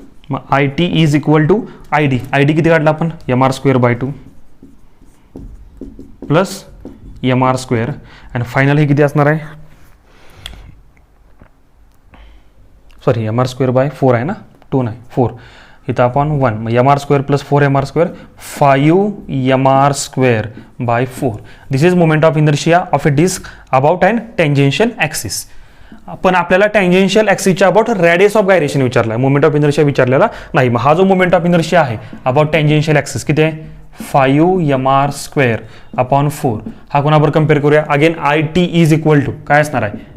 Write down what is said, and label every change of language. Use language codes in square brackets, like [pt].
[mr] मग IT [en] is equal to [mr] ID. ID किती काढला आपण? mr²/2 plus mr². आणि फायनल हे किती असणार आहे? सॉरी, mr²/4 आहे ना, 2 नाही 4. इथं आपण 1. मग mr² plus 4mr², 5mr²/4. [en] This is moment of inertia of a disc about and tangential axis. [mr] पण आपल्याला tangential ॲक्सिसच्या about radius of gyration विचारला आहे, मोमेंट ऑफ इनर्शिया विचारलेला नाही. मग हा जो मोमेंट ऑफ इनर्शिया आहे अबाउट टँजेन्शियल ॲक्सिस किती आहे? 5mr²/4. हा कोणाबरोबर कम्पेअर करूया? Again IT [en] is equal to [mr] काय असणार आहे?